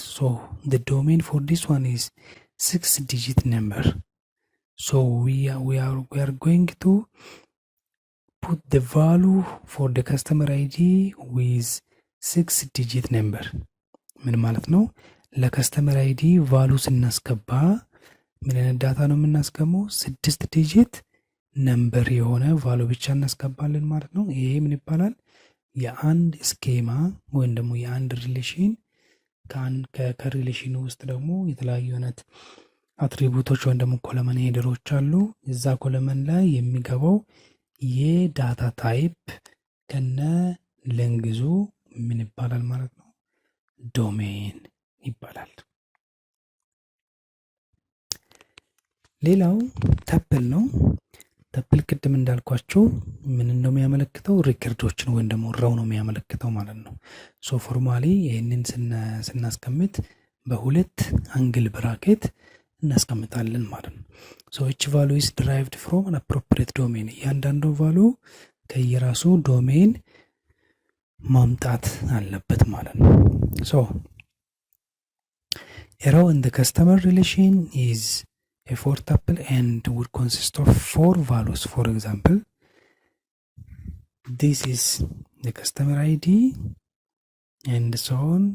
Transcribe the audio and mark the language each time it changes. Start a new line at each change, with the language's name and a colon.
English: So the domain for this one is 6-digit number. So we are going to put the value for the customer ID with 6-digit number.
Amharic: ምን ማለት ነው? ለከስተመር አይዲ ቫሉ ስናስገባ ምን አይነት ዳታ ነው የምናስገባው? 6 ዲጂት ነምበር የሆነ ቫሉ ብቻ እናስገባለን ማለት ነው። ይሄ ምን ይባላል? የአንድ ስኬማ ወይም ደግሞ የአንድ ሪሌሽን ከሪሌሽኑ ውስጥ ደግሞ የተለያዩ አይነት አትሪቡቶች ወይም ደግሞ ኮለመን ሄደሮች አሉ። እዛ ኮለመን ላይ የሚገባው የዳታ ታይፕ ከነ ለንግዙ ምን ይባላል ማለት ነው? ዶሜን ይባላል። ሌላው ተፕል ነው። ተፕል ቅድም እንዳልኳቸው ምን ነው የሚያመለክተው? ሪከርዶችን ወይም ደግሞ ራው ነው የሚያመለክተው ማለት ነው። ሶ ፎርማሊ ይሄንን ስናስቀምጥ በሁለት አንግል ብራኬት እናስቀምጣለን ማለት ነው። ሶ
English: each value is derived from an appropriate domain.
Amharic: እያንዳንዱ value ከየራሱ ዶሜን ማምጣት አለበት ማለት ነው። ሶ
English: a row in the customer relation is a 4 tuple and would consist of 4 values. For example, this is the customer ID and so on.